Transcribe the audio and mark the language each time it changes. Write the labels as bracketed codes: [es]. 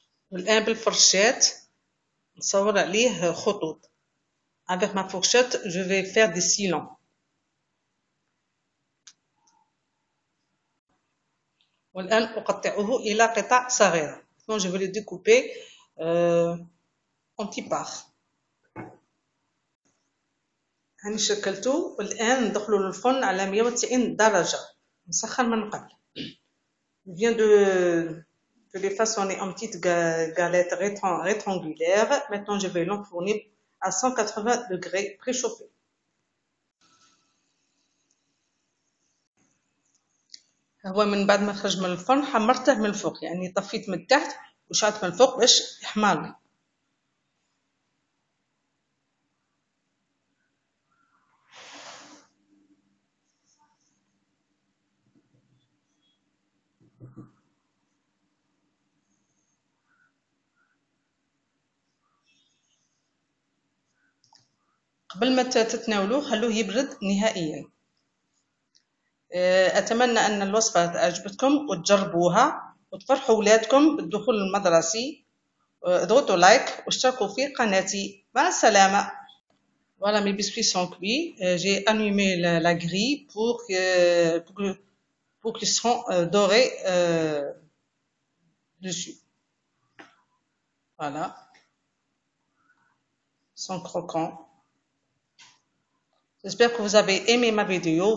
[ar] والآن بالفرشاة نصور عليه خطوط. [fr] Avec ma fourchette, je vais faire des sillons. [ar] والآن أقطعه إلى قطع صغيرة. [fr] Donc je vais le découper en petits parts. [ar] هاني شكلته، والآن ندخلو للفرن على 190 درجة، نسخن من قبل. [fr] Je viens de les façonner en petites galettes rectangulaires. Maintenant, je vais l'enfourner à 180 degrés préchauffés. [ar] هو من بعد ما خرج من الفرن حمرته من الفوق، يعني طفيت من التحت وشعلت من الفوق باش يحمر لي. قبل ما تتناولوه خلوه يبرد نهائيا. أتمنى أن الوصفة عجبتكم وتجربوها وتفرحوا ولادكم بالدخول المدرسي. اضغطوا لايك واشتركوا في قناتي. مع السلامة. [fr] Voilà, mes biscuits sont cuits. J'ai allumé la grille pour qu'ils soient dorés dessus. Voilà. Ils sont croquants. J'espère que vous avez aimé ma vidéo.